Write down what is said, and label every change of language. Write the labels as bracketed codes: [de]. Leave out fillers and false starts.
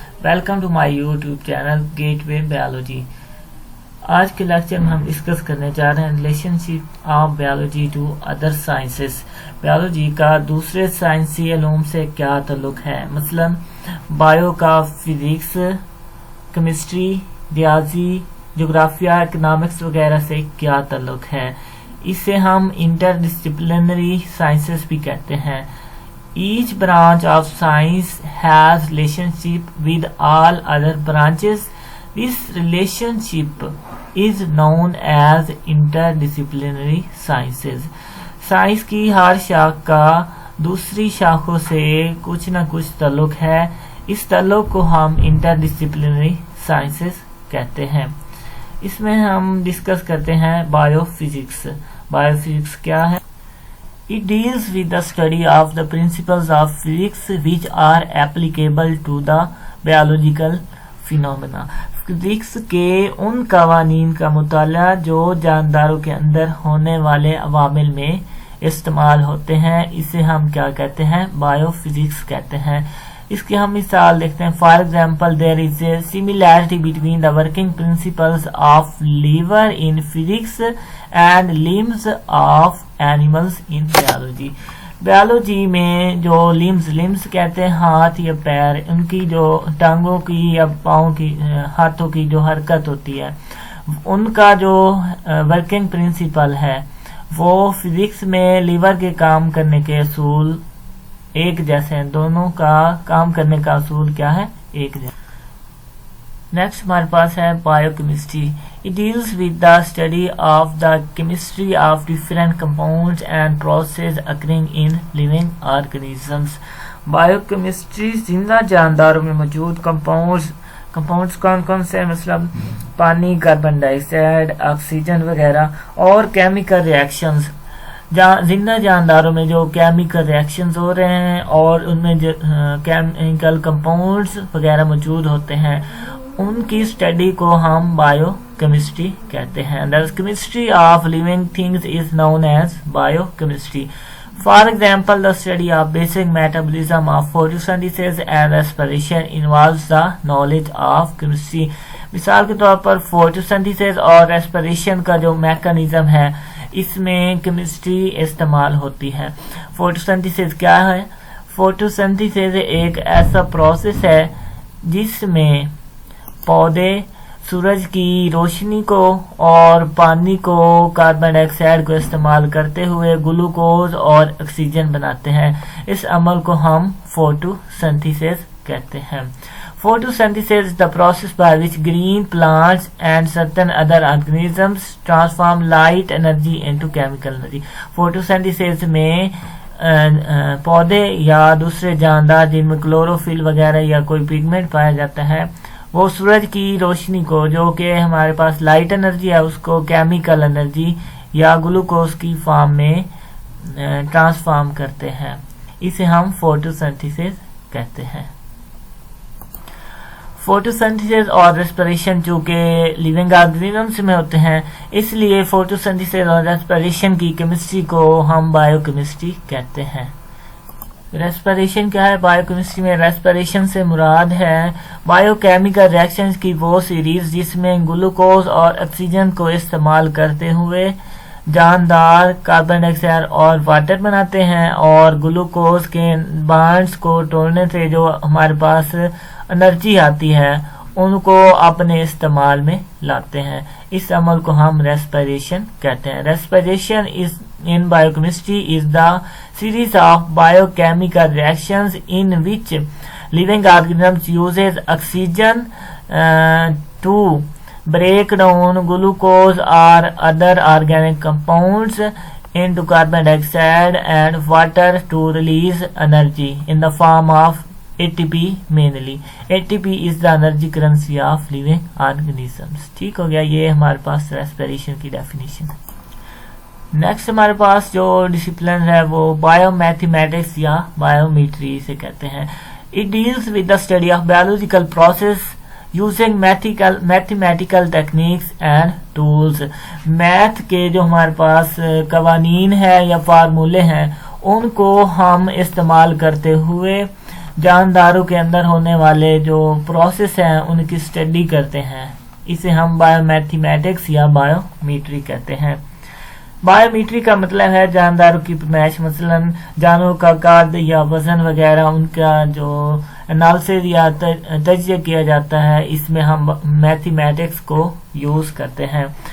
[en] Welcome to my YouTube channel gateway biology. [ur] آج کے lecture میں ہم ڈسکس کرنے جا رہے ہیں [en] Relationship of biology to other sciences. [ur] Biology کا دوسرے سائنسی علوم سے کیا تعلق ہے. مثلا بایو کا فزکس، کیمسٹری، ریاضی، جغرافیہ، اکنامکس وغیرہ سے کیا تعلق ہے. اسے ہم انٹر ڈسپلنری سائنسز بھی کہتے ہیں. [en] Each branch of science has relationship with all other branches. This relationship is known as interdisciplinary sciences. [ur] Science کی ہر شاخ کا دوسری شاخوں سے کچھ نہ کچھ تعلق ہے. اس تعلق کو ہم انٹرڈسپلنری سائنسز کہتے ہیں. اس میں ہم ڈسکس کرتے ہیں بایو فزکس. بایو فزکس کیا ہے؟ [en] It deals with the study of the principles of physics which are applicable to the biological phenomena. [ur] Physics کے ان قوانین کا مطالعہ جو جانداروں کے اندر ہونے والے عوامل میں استعمال ہوتے ہیں. اسے ہم کیا کہتے ہیں؟ بایو فزکس کہتے ہیں. اس کی ہم مثال دیکھتے ہیں. [en] For example there is a similarity between the working principles of lever in physics and limbs of animals in biology. [ur] Biology میں جو لمز کہتے ہیں ہاتھ یا پیر، ان کی جو ٹانگوں کی یا پاؤں کی، ہاتھوں کی جو حرکت ہوتی ہے، ان کا جو ورکنگ پرنسپل ہے وہ فزکس میں لیور کے کام کرنے کے اصول ایک جیسے ہیں. دونوں کا کام کرنے کا اصول کیا ہے؟ ایک جیسے. نیکسٹ ہمارے پاس ہے bio chemistry. [en] It deals with the study of the chemistry of different compounds and processes occurring in living organisms. [ur] Bio chemistry زندہ جانداروں میں موجود کمپاؤنڈز کون کون سے ہیں؟ مثلا پانی، کاربن ڈائی آکسائڈ، آکسیجن وغیرہ، اور کیمیکل ریئیکشنز. زندہ جانداروں میں جو کیمیکل ریئیکشنز ہو رہے ہیں اور ان میں جو کیمیکل کمپاؤنڈز وغیرہ موجود ہوتے ہیں، ان کی اسٹڈی کو ہم بایو کیمسٹری کہتے ہیں. [en] The chemistry of living things is known as biochemistry. For example, the study of basic metabolism of photosynthesis and respiration involves the knowledge of chemistry. [ur] مثال کے طور پر فوٹوسنتھیسس اور ریسپریشن کا جو میکانزم ہے، اس میں کیمسٹری استعمال ہوتی ہے. فوٹوسنتھیسس کیا ہے؟ فوٹوسنتھیسس ایک ایسا پروسیس ہے جس میں پودے سورج کی روشنی کو اور پانی کو، کاربن ڈائی آکسائڈ کو استعمال کرتے ہوئے گلوکوز اور آکسیجن بناتے ہیں. اس عمل کو ہم فوٹوسنتھیسس کہتے ہیں. [en] Photosynthesis is the process by which green plants and certain other organisms transform light energy into chemical energy. [ur] Photosynthesis میں پودے یا دوسرے جاندار جن میں کلوروفل وغیرہ یا کوئی پگمنٹ پایا جاتا ہے، وہ سورج کی روشنی کو، جو کہ ہمارے پاس لائٹ انرجی ہے، اس کو کیمیکل انرجی یا گلوکوز کی فارم میں ٹرانسفارم کرتے ہیں. اسے ہم فوٹوسنتھیسس کہتے ہیں. فوٹوسنتھیسس اور ریسپریشن چونکہ لیونگ آرگنزمس میں ہوتے ہیں، اس لیے فوٹوسنتھیسس اور ریسپریشن کی کیمسٹری کو ہم بایو کیمسٹری کہتے ہیں. ریسپریشن کیا ہے؟ بایو کیمسٹری میں ریسپریشن سے مراد ہے بایو کیمیکل ریئیکشنز کی وہ سیریز جس میں گلوکوز اور آکسیجن کو استعمال کرتے ہوئے جاندار کاربن ڈائی آکسائڈ اور واٹر بناتے ہیں، اور گلوکوز کے بانڈز کو توڑنے سے جو ہمارے پاس انرجی آتی ہے ان کو اپنے استعمال میں لاتے ہیں. اس عمل کو ہم ریسپریشن کہتے ہیں. [en] Respiration in biochemistry is the series of biochemical reactions in which living organisms uses oxygen to break down glucose or other organic compounds into carbon dioxide and water to release energy in the form of ATP mainly. ATP is the energy currency of living organisms. [ur] ٹھیک ہو گیا، یہ ہمارے پاس respiration کی definition ہے. Next ہمارے پاس جو discipline ہے وہ بایو میتھمیٹکس یا بایومیٹری سے کہتے ہیں. [en] It deals with the study of biological process using mathematical techniques and tools. [ur] Math کے جو ہمارے پاس قوانین ہیں یا فارمولے ہیں، ان کو ہم استعمال کرتے ہوئے جانداروں کے اندر ہونے والے جو پروسیس ہیں ان کی اسٹڈی کرتے ہیں. اسے ہم بایو میتھمیٹکس یا بایومیٹری کہتے ہیں. بایومیٹری کا مطلب ہے جانداروں کی پیمائش، مثلا جانوروں کا قد یا وزن وغیرہ، ان کا جو انالیسس یا تجزیہ کیا جاتا ہے، اس میں ہم میتھمیٹکس کو یوز کرتے ہیں.